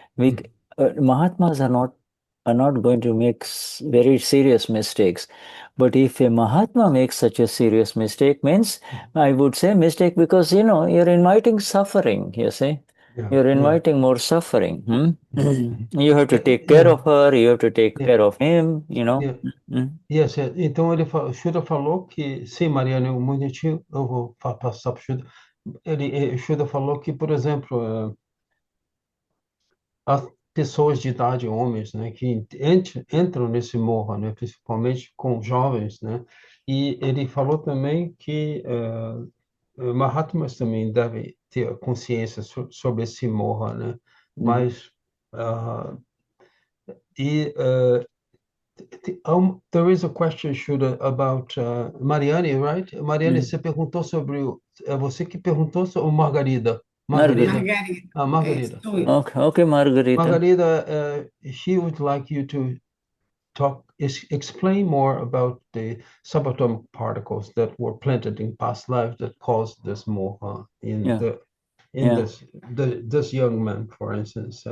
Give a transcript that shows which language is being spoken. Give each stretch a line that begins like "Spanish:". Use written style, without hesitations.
English: Mahatmas are not going to make very serious mistakes. But if a Mahatma makes such a serious mistake, means I would say mistake because, you're inviting suffering, you see. You're inviting more suffering. You have to take care of her, you have to take care of him,
Portuguese: Yes, então o Shuddha falou que, sim, Mariana, um minutinho, eu vou passar para o Shuddha. O Shuddha falou que, por exemplo, as pessoas de idade, homens, né, que entram nesse morro, né, principalmente com jovens, né, e ele falou também que Mahatmas também devem ter consciência sobre esse morro, né, mas
English: there is a question, Shuddha, about Mariane, right?
Portuguese: Mariane, você perguntou sobre é você que perguntou sobre Margarida. Margarida. Margarida.
English: Okay, Margarita. Margarida, she would like you to explain more about the subatomic particles that were planted in past lives that caused this moha this young man, for instance.